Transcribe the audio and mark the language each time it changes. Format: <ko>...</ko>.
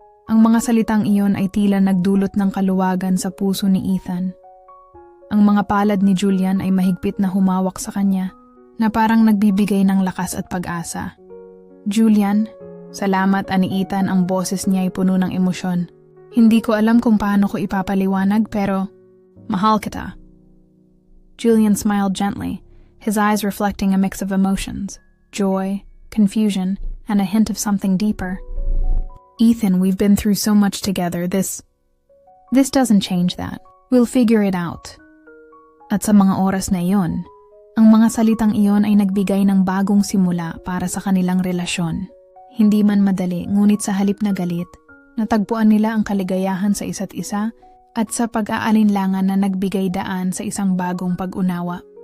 <tl>Ang mga salitang iyon ay tila nagdulot ng kaluwagan sa puso ni Ethan. Ang mga palad ni Julian ay mahigpit na humawak sa kanya, na parang nagbibigay ng lakas at pag-asa. Julian, salamat ani Ethan, ang boses niya ay puno ng emosyon. Hindi ko alam kung paano ko ipapaliwanag pero mahal kita.</tl> <en>Julian smiled gently, his eyes reflecting a mix of emotions, joy, confusion, and a hint of something deeper. Ethan, we've been through so much together. This doesn't change that. We'll figure it out.</en> <tl>At sa mga oras na iyon, ang mga salitang iyon ay nagbigay ng bagong simula para sa kanilang relasyon. Hindi man madali, ngunit sa halip na galit, natagpuan nila ang kaligayahan sa isa't isa at sa pag-aalinlangan na nagbigay daan sa isang bagong pag-unawa.</tl>